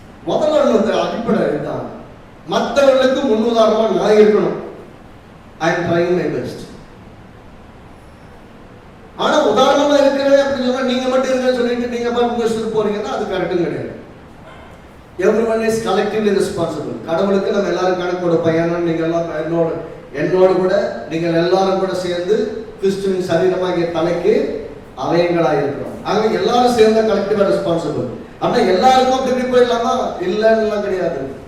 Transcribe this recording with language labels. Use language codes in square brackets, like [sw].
[ta] முதல்ல அடிப்படை இதுதான், மற்றவர்களுக்கு முன்னுதாரணமா நான் இருக்கணும். [en] I am trying my best. [ta] ஆனா உதாரணமா இருக்கிறேன் அப்படின்னு சொன்னா நீங்க மட்டும் இருக்கன்னு சொல்லிட்டு நீங்க பாட்டு போறீங்கன்னா அது கரெக்டும் கிடையாது. [en] Everyone is collectively responsible. [ta] கடவுளுக்கு நம்ம எல்லாரும் கணக்கு கொடுப்போம். ஏன்னா நீங்க எல்லாம் என்னோடு கூட நீங்கள் எல்லாரும் கூட சேர்ந்து கிறிஸ்துவின் சரீரமாகிய தலைக்கு அவயங்களாக இருக்கிறோம். ஆக எல்லாரும் சேர்ந்த கலெக்டிவா ரெஸ்பான்சிபிள். ஆனா எல்லாருக்கும் திருப்பி போயிடலாமா? இல்லைன்னு கிடையாது.